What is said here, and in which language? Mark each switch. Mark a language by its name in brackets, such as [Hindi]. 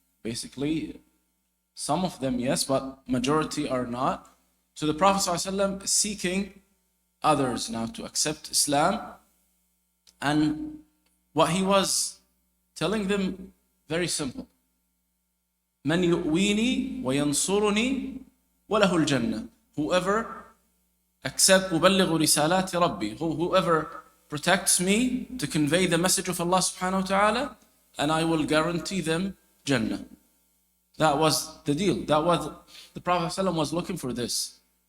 [English] Basically, some of them yes, but majority are not. So the Prophet ﷺ is seeking others now to accept Islam. And what he was telling them, very simple. [Arabic] من يؤويني وينصرني وله الجنة. [English] Whoever accept [Arabic] أبلغ رسالات ربي, [English] whoever protects me to convey the message of Allah subhanahu wa ta'ala, and I will guarantee them Jannah. That was the deal. That was the Prophet ﷺ was looking for this.